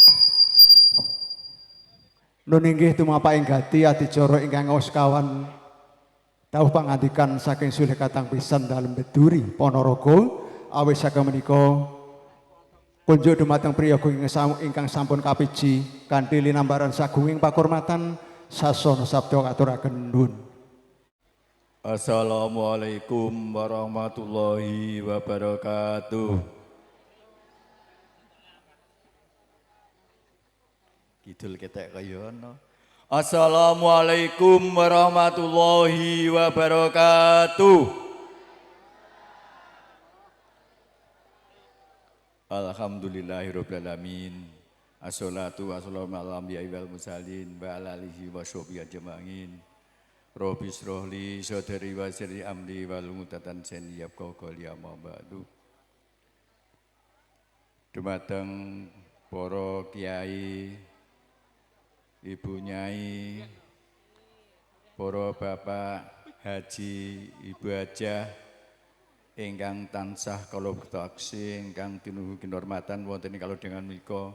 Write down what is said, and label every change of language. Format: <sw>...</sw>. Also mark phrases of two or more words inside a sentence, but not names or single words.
<jv>Nun inggih tumapaking gati adicara ingkang ngaos kawan dawuh pangandikan saking sulih katang pisan dalem Beduri Ponorogo awis saking menika kunjuk dumateng priyaga ingkang sampun kapiji kanthi linambaran sagunging pakurmatan sasana sabda katuraken nuwun.</jv> <ar>السلام عليكم ورحمة الله وبركاته.</ar> <jv>Kidul ketek kaya ana.</jv> <ar>السلام عليكم ورحمة الله وبركاته. الحمد لله رب العالمين. الصلاة والسلام على الأنبياء والمرسلين وعلى آله وصحبه أجمعين. رب اشرح لي صدري ويسر أمري واحلل عقدة من لساني يفقهوا قولي أما بعد.</ar> <jv>Dumateng para kiai, ibu nyai, para bapak haji, ibu hajah ingkang tansah kula bektaksi ingkang tinuhu kinurmatan wonten ing kalodhangan menika.</jv>